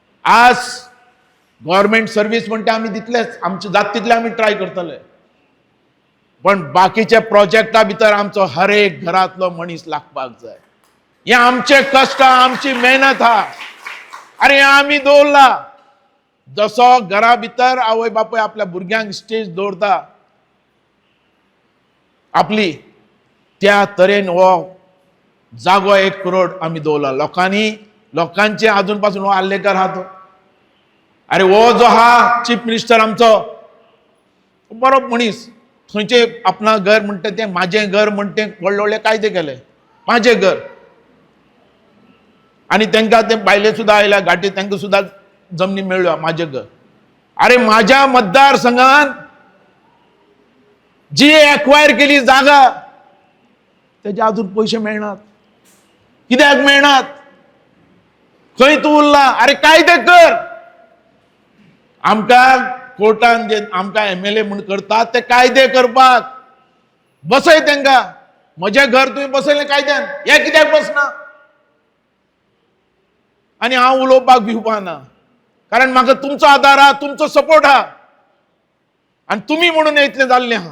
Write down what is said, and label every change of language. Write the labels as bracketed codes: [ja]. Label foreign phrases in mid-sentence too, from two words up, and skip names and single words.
[kok] आज [en] government service [kok] म्हणते आम्ही तितलेच आमचे जात तितले आम्ही ट्राय करतले, पण बाकीच्या प्रोजेक्टा भितर आमचो हर एक घरातलो मनीस लागपाक जाय. हे आमचे कष्ट, आमची मेहनत हा. अरे आम्ही दवरला. जसो घरा भितर आवय बापूय आपल्या भुरग्यांक स्टेज दवरता आपली, त्या तरेन हो जागो 1 करोड आम्ही दवरला. लोकांचे अजून पासून हो आल्लेकर हा तो. अरे हो जो हा [en] chief minister [kok] आमचो बरो मनीस, थंयचे आपणा घर म्हणते ते माझे घर म्हणते व्हडले व्हडले कायदे केले, माझे घर. आणि त्यांना ते बायले सुद्धा आयल्या घाटी, त्यांना सुद्धा जमनी मेळ्यो माझे घर. अरे माझ्या मतदारसंघात जी एक्वायर केली जागा त्याचे अजून पैसे मिळणार, कित्याक मिळणार? खंय तू उरला? अरे कायदे कर. आमकां कोर्टान जे आमकां MLA म्हूण करतात ते कायदे करपाक बसय तांकां. म्हजें घर तुवें बसयलें कायद्यान, हे कित्याक बसना? आनी हांव उलोवपाक भिवपा ना, कारण म्हाका तुमचो आदार हा, तुमचो सपोर्ट हा, आनी तुमी म्हणून इतलें जाल्लें हा.